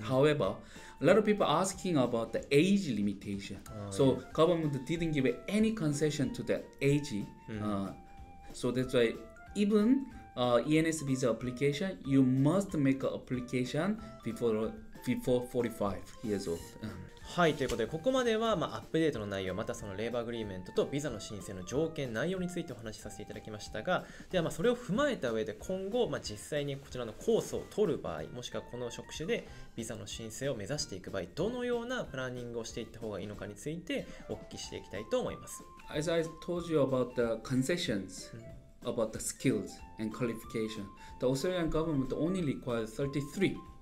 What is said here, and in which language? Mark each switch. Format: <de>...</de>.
<en>However, a lot of people are asking about the age limitation. So government didn't give any concession to the age. So that's why even ENS visa application, you must make an application before 45 years old.</en> <ja>はい、ということでここまでは、アップデートの内容、またそのレーバーアグリーメントとビザの申請の条件、内容についてお話しさせていただきましたが、ではそれを踏まえた上で今後、実際にこちらのコースを取る場合、もしくはこの職種でビザの申請を目指していく場合、どのようなプランニングをしていった方がいいのかについてお聞きしていきたいと思います。</ja> <en>As I told you about the concessions, about the skills and qualification, the Australian government only requires 33.</en>